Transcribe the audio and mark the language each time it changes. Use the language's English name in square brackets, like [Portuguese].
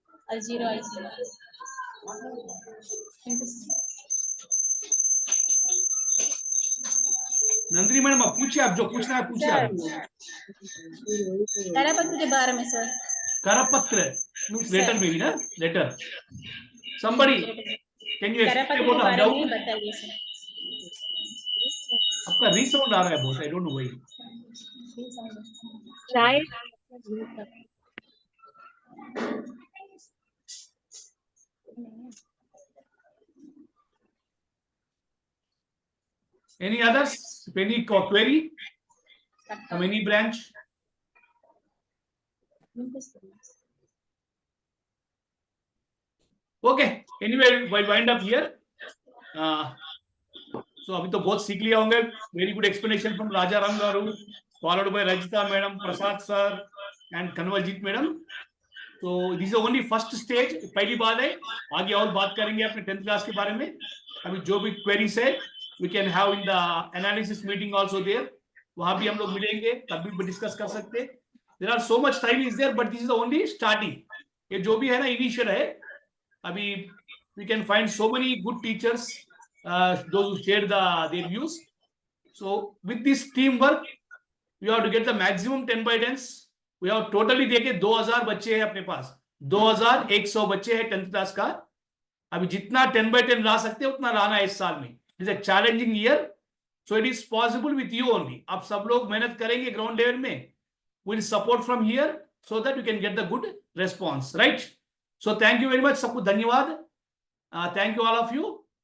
[Telugu] అది జీరో అయిపోయింది। [Hindi] नंदिनी मैडम आप पूछिए, आप जो पूछना है पूछिए। कार्यपत्र के बारे में सर। करपत्र मीन्स लेटर में भी ना, letter. [English] somebody can you explain about the doubt? [Hindi] बताइए सर। आपका रीसाउंड आ रहा है बहुत, [English] I don't know why. [Hindi] शायद [English] Any others? Any query from any branch? Okay, anyway, we'll wind up here. [Hindi] So अभी तो बहुत सीख लिया होंगे। [English] Very good explanation from Raja Ram Garu, followed by Rajita madam, Prasad sir and Kanwaljit madam. So this is only first stage, [Hindi] पहली बात है। आगे और बात करेंगे अपने 10th क्लास के बारे में। अभी जो भी [English] queries है we can have in the analysis meeting also there. [Hindi] वहां भी हम लोग मिलेंगे, तब भी डिस्कस कर सकते हैं। [English] There are so much time is there, but this is the only starting. [Hindi] ये जो भी है ना इनिशियल है। [English] अभी we can find so many good teachers, those who share their views. So with this teamwork, we have to get the maximum 10 by 10s. We have totally [Hindi] देखे 2000 बच्चे हैं अपने पास, 2100 बच्चे हैं 10th क्लास का। अभी जितना 10 by 10 ला सकते हैं उतना लाना है इस साल में। [English] It is a challenging year, so it is possible with you only. [Hindi] आप सब लोग मेहनत करेंगे ग्राउंड लेवल में, [English] will support from here so that you can get the good response, right? So thank you very much, [Hindi] सबको धन्यवाद। [English] Thank you all of you.